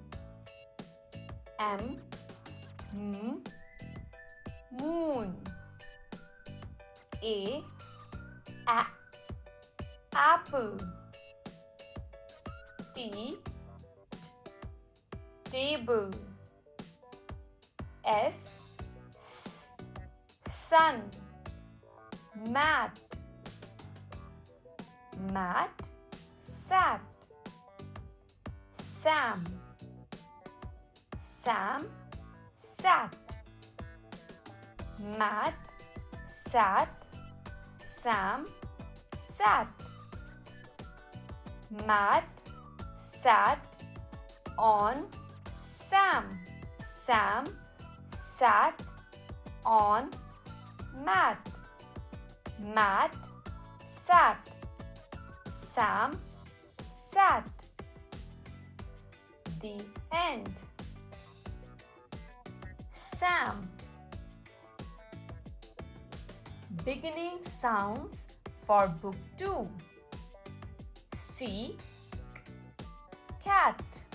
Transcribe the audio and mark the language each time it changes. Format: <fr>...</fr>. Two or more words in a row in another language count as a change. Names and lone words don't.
<en>M, moon. A, apple. T, table. S, sun. Mat, sat. Sam, sat. Mat, sat, Sam, sat. Mat, sat on Sam. Sam sat on mat. Mat sat. Sam sat. The end. Sam. Beginning sounds for Book 2. C, cat.</en>